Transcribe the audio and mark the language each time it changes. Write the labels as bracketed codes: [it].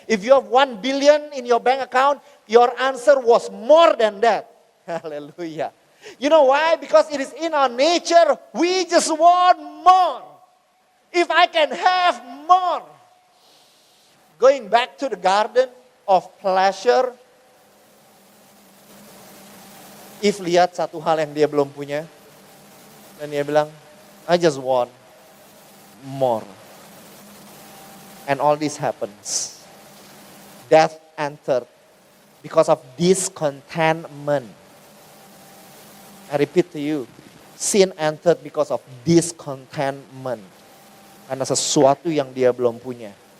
[en] If you have 1 billion in your bank account, your answer was more than that. Hallelujah. You know why? Because it is in our nature, we just want more. If I can have more. Going back to the garden of pleasure. [id] If lihat satu hal yang dia belum punya. Dan dia bilang, [en] I just want more. And all this happens. Death entered because of discontentment. I repeat to you, sin entered because of discontentment. [id] Karena sesuatu yang dia belum punya.